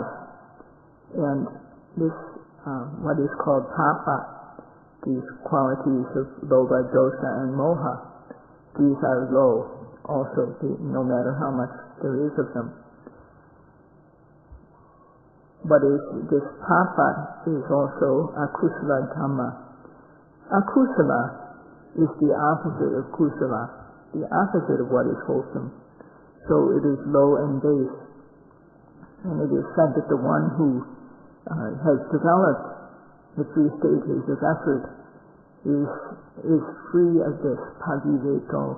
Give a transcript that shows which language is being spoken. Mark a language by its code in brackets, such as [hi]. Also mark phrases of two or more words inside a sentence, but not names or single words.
[en] And this, what is called papa, these qualities of [pi] lobha, dosa, [en] and moha, these are low also, no matter how much there is of them. But this papa is also [pi] akusala dhamma. [en] Akusala is the opposite of kusala, the opposite of what is wholesome. So it is low and base. And it is said that the one who has developed the three stages of effort is free of this paviveto.